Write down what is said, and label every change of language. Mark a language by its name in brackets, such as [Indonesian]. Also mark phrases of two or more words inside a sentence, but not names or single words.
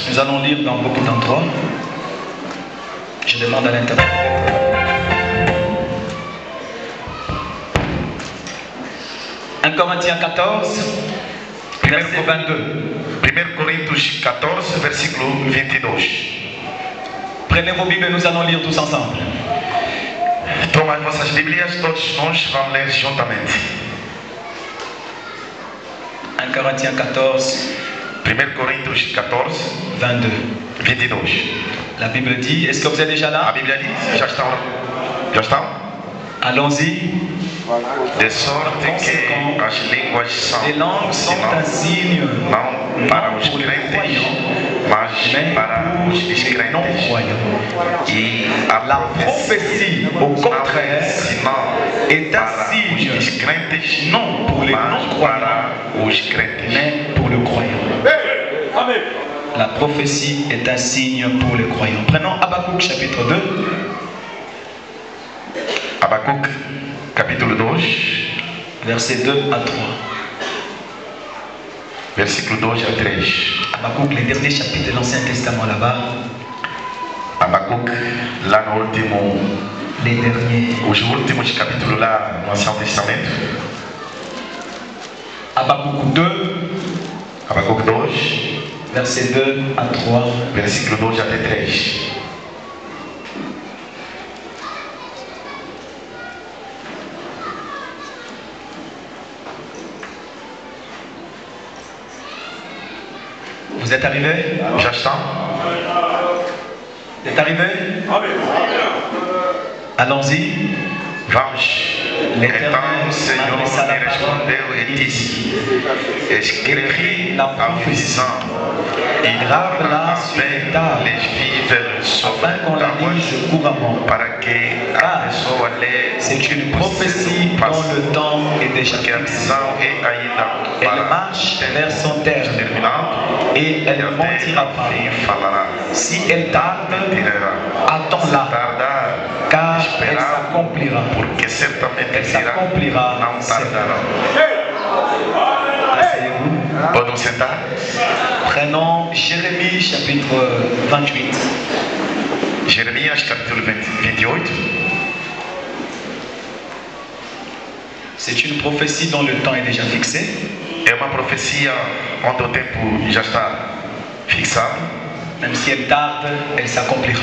[French] Nous allons lire dans beaucoup d'endroits. Je demande à l'interprète. 1 Corinthiens 14, verset 22. [Portuguese] 1 Coríntios 14, versículo 22. [French] Prenez vos Bibles, nous allons lire tous ensemble. [Portuguese] Tomem as vossas Bíblias, todos nós vamos ler juntamente. [French] 1 Corinthiens 14, [Portuguese] 1 Coríntios 14, [French] 22. [Portuguese] 22. [French] La Bible dit, est-ce que vous êtes déjà [Portuguese] A [French] là? [Portuguese] Bíblia diz, já estão? Já estão? [French] Allons-y. [Portuguese] De sorte que as línguas são [French] Les langues sont un signe [Portuguese] não para os [French] pour les [Portuguese] crentes, [French] croyants, [Portuguese] mas [French] mais [Portuguese] para [French] pour [Portuguese] os [French] les [Portuguese] descrentes. [French] non-croyants. [Portuguese] E [French] La [Portuguese] a [French] prophétie, au contraire, est un [Portuguese] para os [French] signe, [Portuguese] descrentes, [French] non pour les [Portuguese] mas [French] non-croyants, [Portuguese] para os crentes. [French] mais pour le croyant. La prophétie est un signe pour les croyants. Prenons Habakkuk chapitre 2, [Portuguese] Habacuc, capítulo 2, [French] versets 2 à 3. [Portuguese] versículo 2 a 3. [French] Habakkuk, les derniers chapitres de l'Ancien Testament là-bas, [Portuguese] Habacuc, lá no último, [French] les derniers. [Portuguese] os últimos capítulos lá no Antigo Testamento. [French] Habakkuk 2, [Portuguese] Habacuc 2, [French] versets 2 à 3. [Portuguese] versículo 2 até 3. [French] Vous êtes arrivés? [Portuguese] Já estão? [French] Vous êtes arrivés? Allons-y. [Portuguese] Vamos. Então o Senhor me respondeu e disse: escrevi a visão e grava-la bem legível sobre [French] Afin qu'on la lise couramment. [Portuguese] para que a pessoa lê [French] C'est une prophétie dont le temps est déjà [Portuguese] que a [French] fixé. [Portuguese] visão é ainda [French] Elle [Portuguese] para [French] marche vers son terme [Portuguese] terminado [French] et elle ne mentira pas. [Portuguese] e falará. [French] Si elle tarde, [Portuguese] Mentirá. [French] attends-la, [Portuguese] Tardar, [French] car elle [Portuguese] esperar, [French] s'accomplira. [Portuguese] porque certamente [French] Elle [Portuguese] dirá, [French] s'accomplira. [Portuguese] não tardará. [French] Asseyez-vous. [Portuguese] Podem sentar? [French] Prenons Jérémie chapitre 28. [Portuguese] Jeremias capítulo 28. [French] C'est une prophétie dont le temps est déjà fixé. [Portuguese] É uma profecia onde o tempo já está fixado. [French] Même si elle tarde, elle s'accomplira.